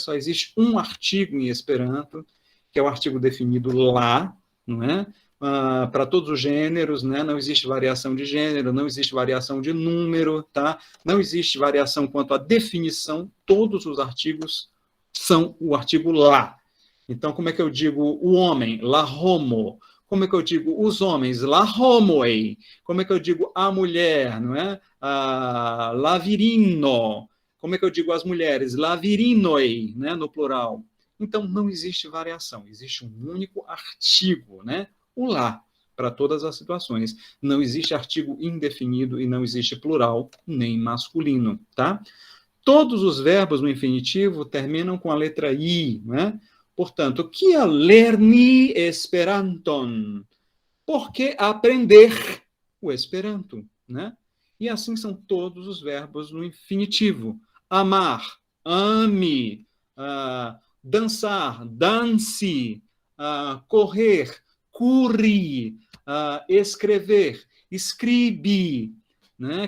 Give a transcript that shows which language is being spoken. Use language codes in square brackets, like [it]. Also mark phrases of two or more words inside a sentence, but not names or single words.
[pt] Só existe um artigo em Esperanto, que é o artigo definido lá, não é? Para todos os gêneros, né? Não existe variação de gênero, não existe variação de número, tá? Não existe variação quanto à definição. Todos os artigos são o artigo lá. Então, como é que eu digo o homem? [eo] La homo. [pt] Como é que eu digo os homens? [eo] La homoe. [pt] Como é que eu digo a mulher? Não é? [eo] La virino. [pt] Como é que eu digo as mulheres? [eo] La virinoe, [pt] né? No plural. Então, não existe variação. Existe um único artigo, né? O lá, para todas as situações. Não existe artigo indefinido e não existe plural nem masculino, tá? Todos os verbos no infinitivo terminam com a letra I, né? Portanto, [eo] kia lerni Esperanton? [pt] Por que aprender o Esperanto, né? E assim são todos os verbos no infinitivo. Amar, ame, dançar, dance, correr, curri, escrever, escribe, né?